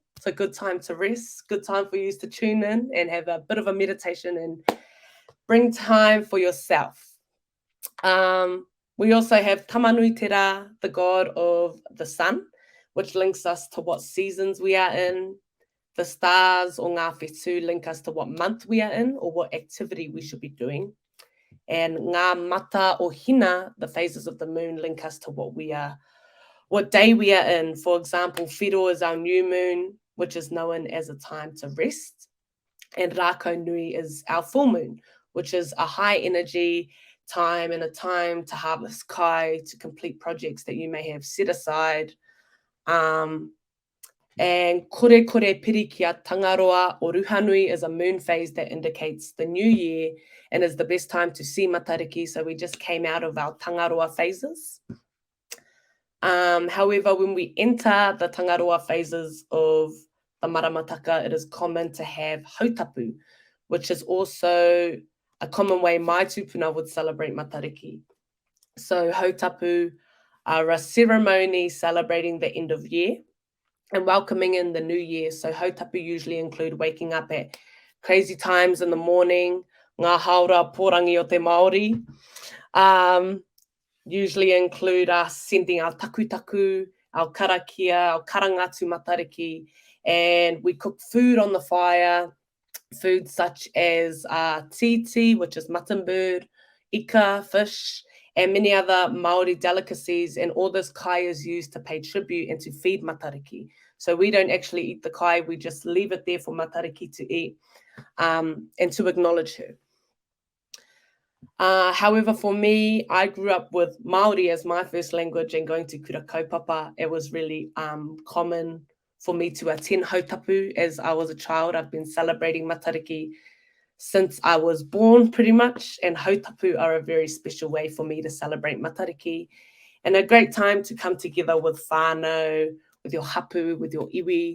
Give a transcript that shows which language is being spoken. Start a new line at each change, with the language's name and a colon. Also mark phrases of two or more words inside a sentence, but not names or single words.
English: It's a good time to rest, good time for you to tune in and have a bit of a meditation and bring time for yourself. We also have Tamanuitera, the god of the sun, which links us to what seasons we are in. The stars, or
Māori: ngā whetū,
English: link us to what month we are in or what activity we should be doing. And
Māori: ngā mata o hina,
English: the phases of the moon, link us to what day we are in. For example, whiro is our new moon, which is known as a time to rest. And
Māori: rākau nui
English: is our full moon, which is a high energy time and a time to harvest kai, to complete projects that you may have set aside. And
Māori: kore pirikia tangaroa o ruhanui
English: is a moon phase that indicates the new year and is the best time to see Matariki. So we just came out of our tangaroa phases. However, when we enter the tangaroa phases of the maramataka, it is common to have hautapu, which is also a common way my tupuna would celebrate Matariki. So hautapu are a ceremony celebrating the end of year and welcoming in the new year. So hautapu usually include waking up at crazy times in the morning,
Māori: ngā haora pōrangi o te Māori.
English: Usually include us sending our takutaku, our karakia, our karangatu Matariki, and we cook food on the fire, foods such as titi, which is mutton bird, ika, fish, and many other Māori delicacies, and all this kai is used to pay tribute and to feed Matariki. So we don't actually eat the kai, we just leave it there for Matariki to eat and to acknowledge her. However, for me, I grew up with Māori as my first language, and going to
Māori: kura kaupapa,
English: it was really common for me to attend hautapu as I was a child. I've been celebrating Matariki since I was born, pretty much, and hautapu are a very special way for me to celebrate Matariki, and a great time to come together with whānau, with your hapu, with your iwi.